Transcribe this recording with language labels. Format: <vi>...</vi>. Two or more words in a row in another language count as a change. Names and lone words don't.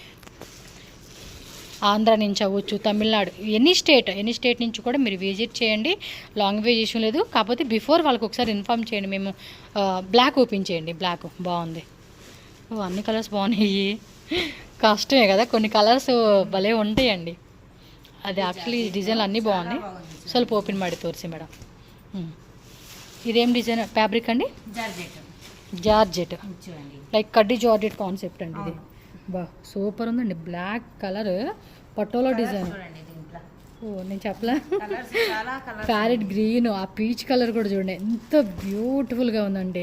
<te>ఆంధ్ర నుంచి అవ్వచ్చు, తమిళనాడు,</te> <en>any state</en> <te>నుంచి కూడా మీరు విజిట్ చేయండి.</te> <en>language issue</en> <te>లేదు. కాకపోతే బిఫోర్ వాళ్ళకి ఒకసారి ఇన్ఫామ్ చేయండి. మేము</te> <en>black open</en> <te>చేయండి. బ్లాక్ బాగుంది. అన్ని కలర్స్ బాగున్నాయి. కష్టమే కదా, కొన్ని కలర్స్ భలే ఉంటాయండి. అది</te> <en>actually designs</en> <te>అన్నీ బాగున్నాయి.</te> <kn>ಸ್ವಲ್ಪ ಓಪನ್ ಮಾಡಿ ತೋರಿಸಿ</kn> <te>మేడం. ఇదేం</te> <en>design fabric</en> <te>అండి?</te> <en>georgette, like kaddi georgette concept</en> <te>అండి ఇది. బా సూపర్ ఉందండి.</te> <en>black color Patola design.</en> <te>నేను చెప్పలా,</te> <en>parrot green,</en> <te>ఆ</te> <en>peach color</en> <te>కూడా చూడండి ఎంత బ్యూటిఫుల్గా ఉందండి.</te>